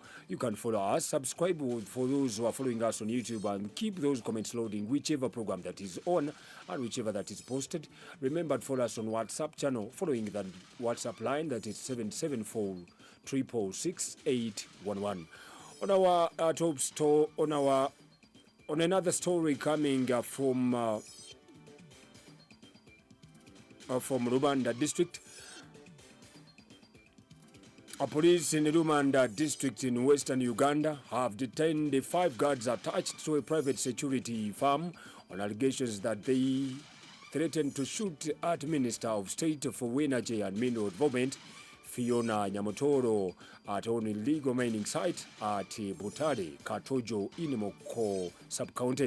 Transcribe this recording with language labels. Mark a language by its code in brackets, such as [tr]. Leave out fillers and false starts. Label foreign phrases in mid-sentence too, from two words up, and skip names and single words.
[en] You can follow us, subscribe for those who are following us on YouTube, and keep those comments loading, whichever program that is on and whichever that is posted. Remember to follow us on WhatsApp channel, following the WhatsApp line that is 774 666 811. On our top store, on another story coming from Rubanda district. Police in Rubanda district in western Uganda have detained the 5 guards attached to a private security firm on allegations that they threatened to shoot at Minister of State for Energy and Mineral Development Fiona Nyamutooro at an illegal mining site at Butare, Katojo, in Moko sub-county.